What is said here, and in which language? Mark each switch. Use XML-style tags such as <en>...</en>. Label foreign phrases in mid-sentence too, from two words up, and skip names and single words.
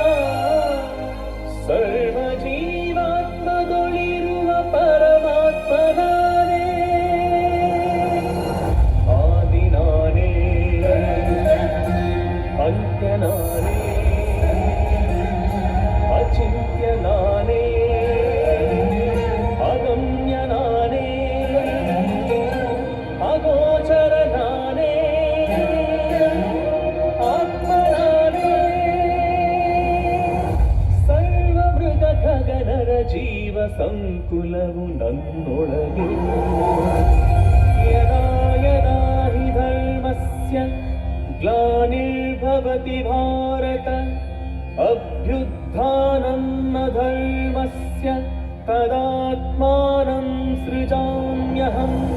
<kn>ಸರ್ವ ಜೀವಾತ್ಮದೊಳಿರುವ ಪರಮಾತ್ಮನಾನೇ, ಆದಿ ನಾನೇ, ಅಂತ್ಯ ನಾನೇ, ಅಚಿಂತ್ಯ ನಾನೇ, ಅಗಮ್ಯ ನಾನೇ, ಅಗೋಚರ ನಾನೇ, ಆತ್ಮ ನಾನೇ. ಸರ್ವ ಮೃಗ ಗಗನರ ಜೀವ ಸಂಕುಲವು ನನ್ನೊಳಗೆ.</kn> <sa>ಯದಾ ಯದಾ ಹಿ ಧರ್ಮಸ್ಯ ಗ್ಲಾನಿರ್ಭವತಿ ಭಾರತ, ಅಭ್ಯುತ್ಥಾನಂ ಅಧರ್ಮಸ್ಯ ತದಾತ್ಮಾನಂ ಸೃಜಾಮ್ಯಹಂ.</sa>